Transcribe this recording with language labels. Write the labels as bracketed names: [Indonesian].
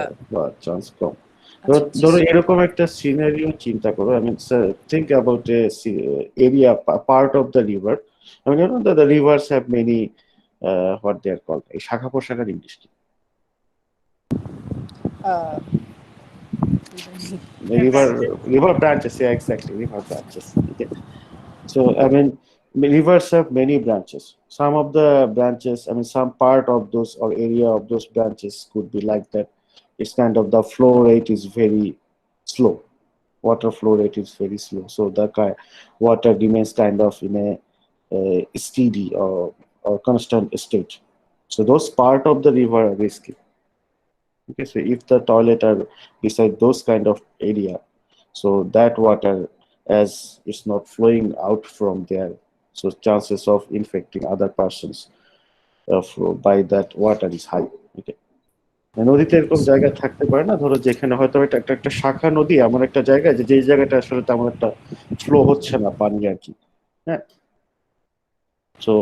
[Bangla] Infected হওয়ার chance কম। আচ্ছা আচ্ছা ধরো স্যার। এরকম একটা সিনারিও চিন্তা করো, [English] I mean think about a area part of the river, I mean the rivers have many what they are called, [Bangla] এই শাখা প্রশাখার ইংলিশ কি, আহ, [English] river river branches, yeah, exactly, river branches, okay. So I mean, rivers have many branches. Some of the branches, I mean, some part of those or area of those branches could be like that. It's kind of the flow rate is very slow. Water flow rate is very slow. So the water remains kind of in a steady or constant state. So those part of the river are risky. Okay, so if the toilet are beside those kind of area, so that water, as it's not flowing out from there, so chances of infecting other persons by that water is high. Okay. [Bangla] নদীতে এরকম জায়গা থাকতে পারে না, ধরো যেখানে হয়তো এটা একটা একটা শাখা নদী এমন একটা জায়গায় যে যেই জায়গাটা আসলে তেমন একটা ফ্লো হচ্ছে না পানি আর কি, হ্যাঁ, তো